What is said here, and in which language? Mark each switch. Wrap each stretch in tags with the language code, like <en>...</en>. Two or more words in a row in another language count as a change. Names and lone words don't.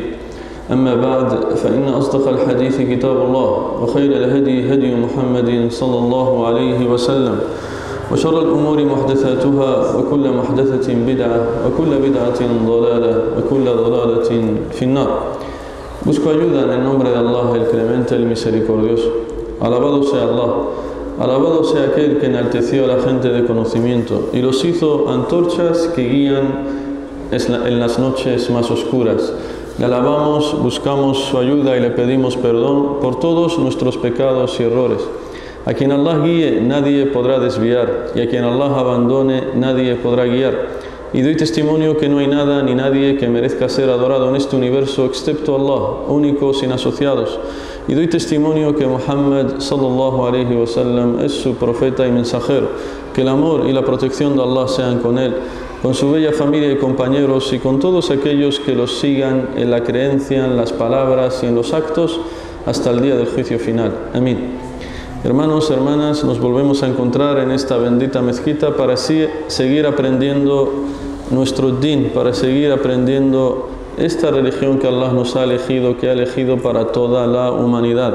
<ar>أما بعد، فإن أصدق الحديث كتاب الله، وخير الهدي هدي محمد صلى الله عليه وسلم، وشر الأمور محدثاتها، وكل محدثة بدعة، وكل بدعة ضلالة، وكل ضلالة في النار.</ar> <es>Busco ayuda en el nombre de Allah, el Clemente, el Misericordioso. Alabado sea Allah. Alabado sea aquel que enalteció a la gente de conocimiento y los hizo antorchas que guían en las noches más oscuras. Le alabamos, buscamos su ayuda y le pedimos perdón por todos nuestros pecados y errores. A quien Allah guíe, nadie podrá desviar, y a quien Allah abandone, nadie podrá guiar. Y doy testimonio que no hay nada ni nadie que merezca ser adorado en este universo excepto Allah, único, sin asociados. Y doy testimonio que Muhammad</es> <ar>صلى الله عليه وسلم</ar> <es>es su profeta y mensajero. Que el amor y la protección de Allah sean con él, con su bella familia y compañeros, y con todos aquellos que los sigan en la creencia, en las palabras y en los actos hasta el día del juicio final. Amén. Hermanos, hermanas, nos volvemos a encontrar en esta bendita mezquita para así seguir aprendiendo nuestro din, para seguir aprendiendo esta religión que Allah nos ha elegido, que ha elegido para toda la humanidad.</es>